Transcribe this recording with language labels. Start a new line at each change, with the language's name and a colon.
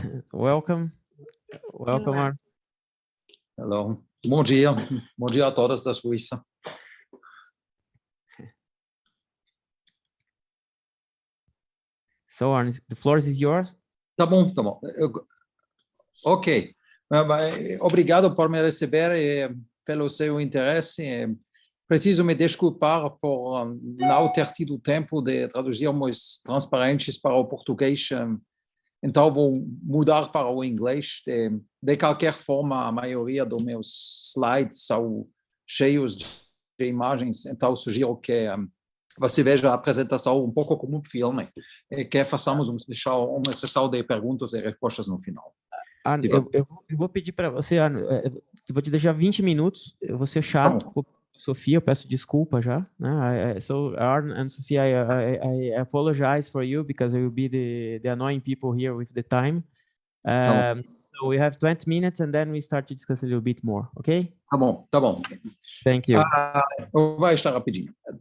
English: Welcome, Hello. Arne.
Portuguese: Hello. Bom dia. Bom dia a todos da Suíça.
English: So, Arne, the floor is yours.
Portuguese: Tá bom, tá bom. Ok. Obrigado por me receber e pelo seu interesse. Preciso me desculpar por não ter tido tempo de traduzirmos transparentes para o português. Então, vou mudar para o inglês. De qualquer forma, a maioria dos meus slides são cheios de imagens, então sugiro que você veja a apresentação um pouco como um filme e que façamos uma sessão de perguntas e respostas no final. Arne, eu vou pedir para você, Arne, eu vou te deixar 20 minutos, eu vou ser chato com a Sofia, eu peço desculpa já, né?
English: So, Arne and Sofia, I apologize for you because I will be the annoying people here with the time. So we have 20 minutes and then we start to discuss a little bit more, okay?
Portuguese: Tá bom, tá bom.
English: Thank you.
Portuguese: Vai estar rapidinho.